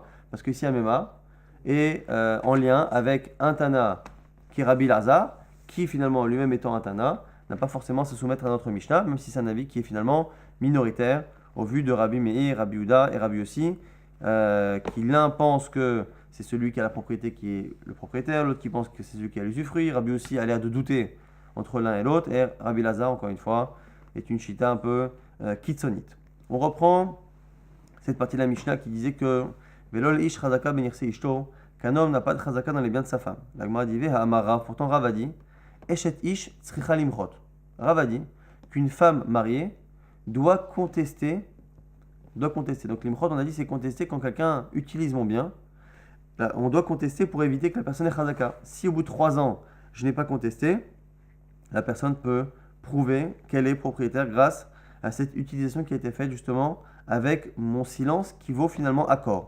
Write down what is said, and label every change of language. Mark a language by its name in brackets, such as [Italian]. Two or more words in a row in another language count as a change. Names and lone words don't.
[French] Parce que ici Amémar est en lien avec un Tana qui est Rabbi Lazar, qui finalement lui-même étant un Tana, n'a pas forcément à se soumettre à notre Mishnah, même si c'est un avis qui est finalement minoritaire au vu de Rabbi Meir, Rabbi Uda et Rabbi aussi, qui l'un pense que c'est celui qui a la propriété qui est le propriétaire, l'autre qui pense que c'est celui qui a l'usufruit. Rabbi aussi a l'air de douter entre l'un et l'autre, et Rabbi Lazar, encore une fois, est une chita un peu kitsonite. On reprend cette partie de la Mishnah qui disait que [Hebrew] ואין לאיש חזקה בנכסי אשתו, [French] qu'un homme n'a pas de chazaka dans les biens de sa femme. La Gemara dit Ha'amara, pourtant Rav a dit [Hebrew] אשת איש צריכה למחות. [French] Rav a dit qu'une femme mariée doit contester. Donc limchot, on a dit c'est contester quand quelqu'un utilise mon bien. Là, on doit contester pour éviter que la personne ait chazaka. Si au bout de 3 ans je n'ai pas contesté, la personne peut prouver qu'elle est propriétaire grâce à cette utilisation qui a été faite justement avec mon silence qui vaut finalement accord.